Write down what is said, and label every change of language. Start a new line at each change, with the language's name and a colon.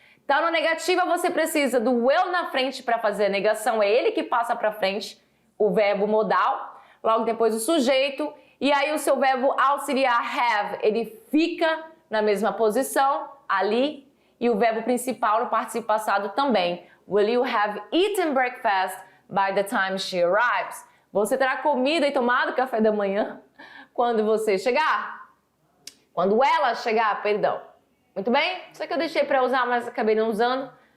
Portuguese: Então, na negativa, você precisa do will na frente para fazer a negação, é ele que passa para frente, o verbo modal, logo depois o sujeito, e aí o seu verbo auxiliar have, ele fica na mesma posição, ali, e o verbo principal no particípio passado também.
English: Will you have eaten breakfast by the time she arrives?
Portuguese: Você terá comido e tomado café da manhã quando você chegar? Quando ela chegar, perdão. Muito bem? Isso aqui eu deixei para usar, mas acabei não usando.